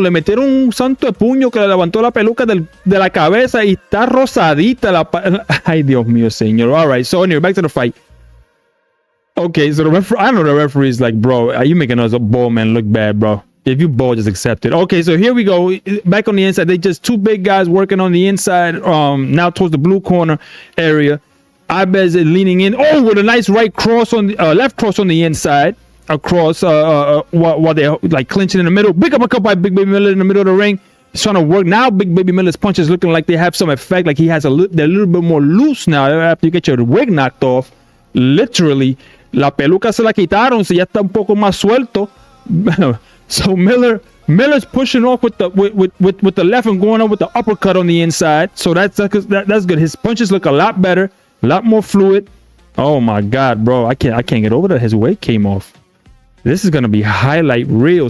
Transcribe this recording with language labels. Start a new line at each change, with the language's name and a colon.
Spanish: Le metieron un santo de puño que le levantó la peluca de la cabeza y está rosadita Ay, Dios mío, señor.
English: All right, so anyway, back to the fight. Okay, so the referee, I know the referee is like, bro, are you making us a ball man look bad, bro? If you ball, just accept it. Okay, so here we go. Back on the inside, they just two big guys working on the inside. Now towards the blue corner area. Ibe's leaning in. Oh, with a nice right cross on the left cross on the inside. Across while they're like clinching in the middle. Big uppercut by Big Baby Miller in the middle of the ring. He's trying to work. Now Big Baby Miller's punches looking like they have some effect. Like he has they're a little bit more loose now after you get your wig knocked off. Literally,
Spanish: la peluca se la quitaron,
English: so
Spanish: ya está un poco más suelto.
English: So Miller's pushing off with the left and going on with the uppercut on the inside. So that's good. His punches look a lot better, a lot more fluid. Oh my God, bro, I can't get over that his weight came off. This is gonna be highlight reel.